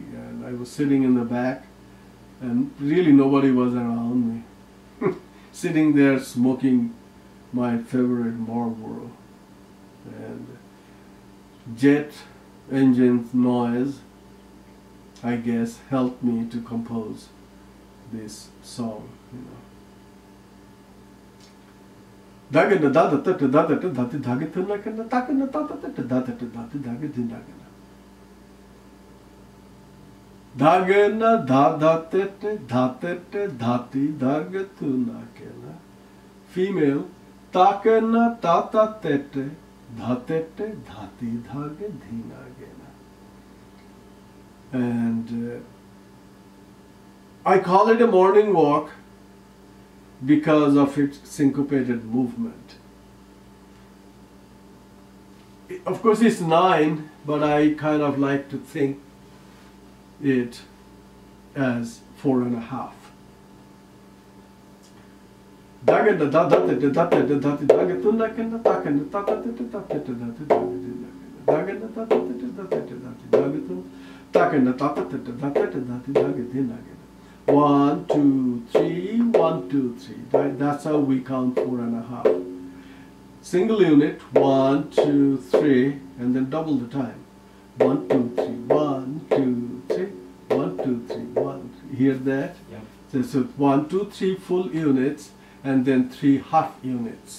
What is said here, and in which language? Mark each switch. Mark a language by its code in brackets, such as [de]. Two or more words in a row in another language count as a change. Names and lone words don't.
[en] And I was sitting in the back, and really nobody was around me. Sitting there smoking my favorite Marlboro, and jet engine noise, I guess, helped me to compose this song. You know. Dagana dada tata dada dati dagatuna kana takana tata tata data dati dagadinagana. Dagana dada tete dhatete dhati dagatuna kana. Female. Takana tata tete dhatete dhati dhage dhinagena. And I call it a morning walk because of its syncopated movement. Of course it's 9, but I kind of like to think it as 4.5. Dagana dada dati dati dagatuna kana takana tata tete dati dagana data dati dagatuna takana tata tete dati dagatuna. 1, 2, 3, 1, 2, 3. That's how we count 4.5. Single unit, 1, 2, 3, and then double the time. 1, 2, 3, 1, 2, 3, 1, 2, 3, 1. Hear that? Yeah. So 1, 2, 3 full units, and then 3 half units.